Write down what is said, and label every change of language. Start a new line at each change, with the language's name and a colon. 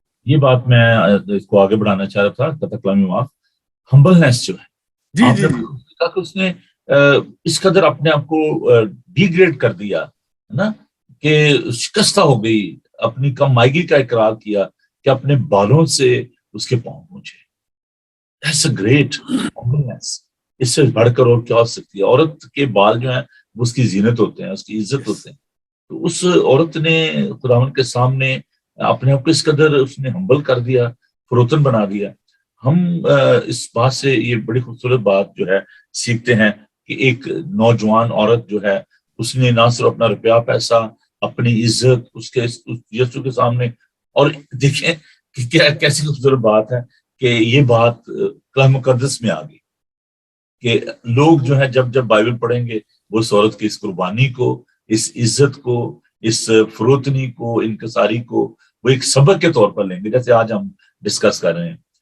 Urdu: یہ بات میں اس کو آگے بڑھانا چاہ رہا تھا، کلامی معاف، ہمبلنس جو ہے آپ نے کہا کہ اس نے اس قدر اپنے آپ کو ڈی گریڈ کر دیا ہے نا کہ شکستہ ہو گئی، اپنی کم مائگی کا اقرار کیا کہ اپنے بالوں سے اس کے پاؤں پہنچے.
English: That's a great humbleness.
Urdu: اس سے بڑھ کر اور کیا ہو سکتی ہے؟ عورت کے بال جو ہیں وہ اس کی زینت ہوتے ہیں، اس کی عزت ہوتے ہیں. تو اس عورت نے خداوند کے سامنے اپنے آپ کو اس قدر اس نے ہمبل کر دیا، فروتن بنا دیا. ہم اس بات سے یہ بڑی خوبصورت بات جو ہے سیکھتے ہیں کہ ایک نوجوان عورت جو ہے اس نے نہ صرف اپنا روپیہ پیسہ، اپنی عزت اس کے یسوع کے سامنے، اور دیکھیں کہ کیا کیسی خوبصورت بات ہے کہ یہ بات کلام مقدس میں آ گئی کہ لوگ جو ہے جب بائبل پڑھیں گے وہ اس عورت کی اس قربانی کو، اس عزت کو، اس فروتنی کو، انکساری کو وہ ایک سبق کے طور پر لیں گے، جیسے آج ہم ڈسکس کر رہے ہیں.